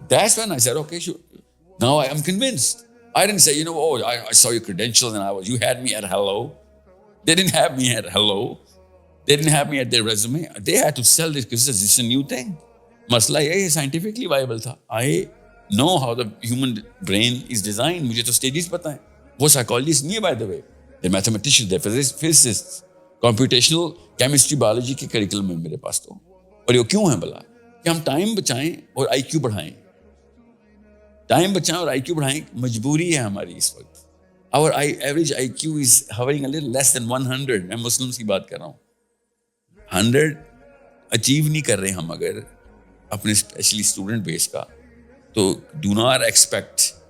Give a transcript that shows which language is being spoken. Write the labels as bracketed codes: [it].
[en] That's when I said, okay, sure. Now I am convinced. I didn't say, I saw your credentials and you had me at hello. They didn't have me at hello. They didn't have me at their resume. They had to sell this because this is a new thing. [ur] مسئلہ یہ [en] scientifically viable [ur] تھا. [en] I know how the human brain is designed. [ur] مجھے تو stages پتہ ہیں. وہ psychologists نہیں ہے [en] by the way. They're mathematicians, they're physicists. [ur] Computational chemistry, biology کے curriculum ہے میرے پاس تو. اور یہ کیوں ہے بلا کہ ہم ٹائم بچائیں اور آئی کیو بڑھائیں. ٹائم بچائیں اور آئی کیو بڑھائیں مجبوری ہے ہماری اس وقت. اور [en] average IQ is hovering a little less than [ur] 100. میں مسلمس کی بات کر رہا ہوں. 100 اچیو نہیں کر رہے ہم اگر اپنے اسپیشلی اسٹوڈنٹ بیس کا, [en] تو do not expect.